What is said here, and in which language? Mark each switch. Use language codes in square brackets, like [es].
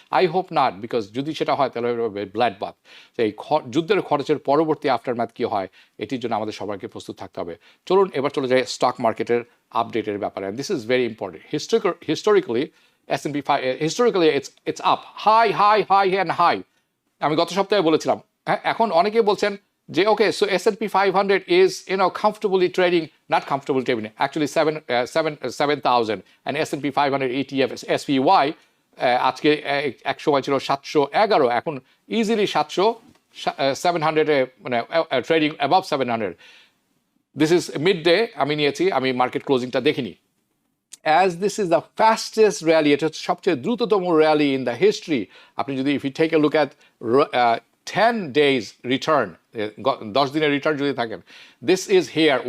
[en] I hope not, [bn] because যদি সেটা হয় তাহলে ব্লাড বাথ। তো এই যুদ্ধের খরচের পরবর্তী আফটারম্যাথ কী হয়, এটির জন্য আমাদের সবাইকে প্রস্তুত থাকতে হবে। চলুন এবার চলে যাই স্টক মার্কেটের আপডেটের ব্যাপারে। [en] This is very important. Historically S&P 5 historically it's up high and high. [bn] আমি গত সপ্তাহে বলেছিলাম, হ্যাঁ, এখন অনেকে বলছেন যে [en] okay, so S&P 500 is comfortably trading, not comfortably trading, actually 7,000, and S&P 500 ETF SPY [bn] আজকে এক সময় ছিল [en] 711, এখন easily 700 trading above 700। This is midday, [bn] আমি নিয়েছি, আমি মার্কেট ক্লোজিংটা দেখিনি। [en] As this is the fastest rally, [bn] এটা হচ্ছে সবচেয়ে দ্রুততম র্যালি [en] In the history. [bn] আপনি যদি [en] if you take a look at 10 days return, [bn] 10 দিনের রিটার্ন যদি থাকেন, [en] this is here.